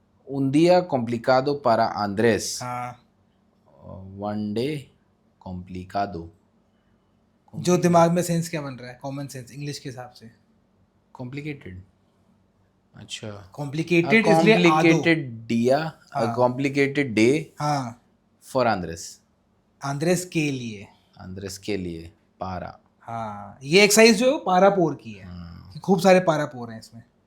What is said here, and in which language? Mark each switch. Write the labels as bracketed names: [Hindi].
[Spanish] un día complicado para Andrés। [Hindi] हाँ, [English] one day complicado। [Hindi] जो दिमाग में सेंस क्या बन रहा है? कॉमन सेंस इंग्लिश के हिसाब से। [English] complicated। अच्छा [Hindi] कॉम्प्लिकेटेड इसलिए [English] complicated dia, a complicated day [Hindi] हाँ, [English] for Andrés। [Hindi] आंद्रेस के लिए। Andrés के लिए para। हाँ, ये एक्सरसाइज जो पारा पोर की है, कि खूब सारे पारा पोर हैं इसमें।